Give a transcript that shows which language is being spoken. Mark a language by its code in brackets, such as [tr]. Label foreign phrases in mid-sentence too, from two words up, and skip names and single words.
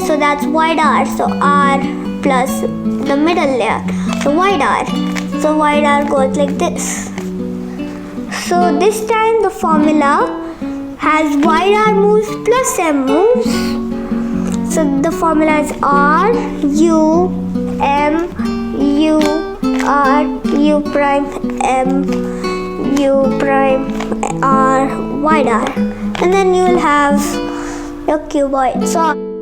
[en] So that's wide R. So R plus the middle layer. So wide R. So wide R goes like this. So this time the formula has wide R moves plus M moves. So the formula is R, U, M, U, R, U prime, M, U prime, R, wide R. And then you will have your cuboid. So